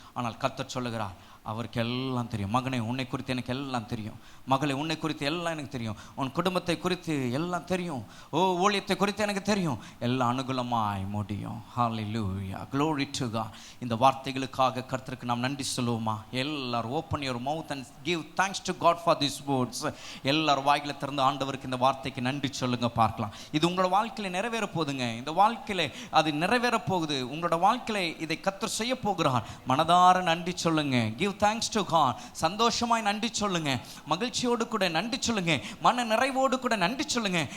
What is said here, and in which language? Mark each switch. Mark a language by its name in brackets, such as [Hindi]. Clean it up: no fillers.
[Tamil] ஆனால் கர்த்தர் சொல்லுகிறார், அவருக்கு எல்லாம் தெரியும். மகனே, உன்னை குறித்து எனக்கு எல்லாம் தெரியும். மகளே, உன்னை குறித்து எல்லாம் எனக்கு தெரியும். உன் குடும்பத்தை குறித்து எல்லாம் தெரியும். ஊழியத்தை குறித்து எனக்கு தெரியும். எல்லாம் அனுகூலமாய் முடியும். [English] Hallelujah. Glory to God. [Tamil] இந்த வார்த்தைகளுக்காக கர்த்தருக்கு நாம் நன்றி சொல்லுவோமா? எல்லாரும் [English] open your mouth and give thanks to God for these words. [Tamil] எல்லாரும் வாய்களை திறந்து ஆண்டவருக்கு இந்த வார்த்தைக்கு நன்றி சொல்லுங்க பார்க்கலாம். இது உங்களோட வாழ்க்கையில நிறைவேற போகுதுங்க. இந்த வாழ்க்கையில அது நிறைவேற போகுது. உங்களோட வாழ்க்கையில இதை கர்த்தர் செய்ய போகிறார். மனதார நன்றி சொல்லுங்க. [English] Give thanks to God. [Tamil] சந்தோஷமாய் நன்றி சொல்லுங்க. மகிழ்ச்சியோடு கூட நன்றி சொல்லுங்க. மன நிறைவோடு கூட நன்றி சொல்லுங்க.